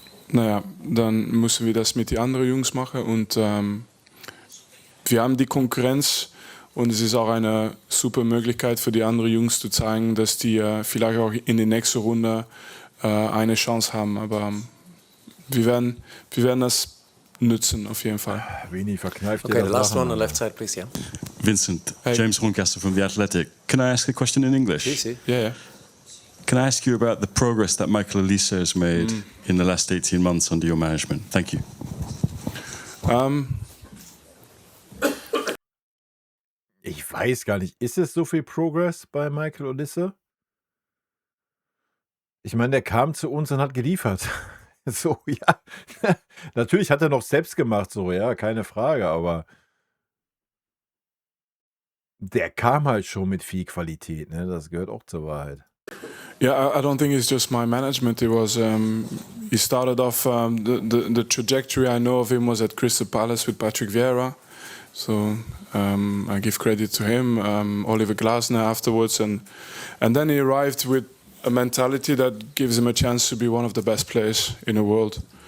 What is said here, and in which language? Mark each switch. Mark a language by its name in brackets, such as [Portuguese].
[German] Naja, dann müssen wir das mit den anderen Jungs machen. Und wir haben die Konkurrenz und es ist auch eine super Möglichkeit für die anderen Jungs zu zeigen, dass die vielleicht auch in der nächsten Runde eine Chance haben. Aber wir werden das nutzen auf jeden Fall. Vini verkneift [English] Okay, the last one on the left side, please, yeah. Vincent, Hey. James Horncastle from The Athletic. Can I ask a question in English? Easy. Yeah. Can I ask you about the progress that Michael Olise has made in the last 18 months under your management? Thank you. [German] Ich weiß gar nicht, ist es so viel Progress bei Michael Olise? Ich meine, der kam zu uns und hat geliefert. So, ja. Natürlich hat er noch selbst gemacht, so, ja, keine Frage, aber der kam halt schon mit viel Qualität, ne? Das gehört auch zur Wahrheit. [English] Yeah, I don't think it's just my management. It was he started off the trajectory I know of him was at Crystal Palace with Patrick Vieira, so I give credit to him. Oliver Glasner afterwards, and then he arrived with a mentality that gives him a chance to be one of the best players in the world.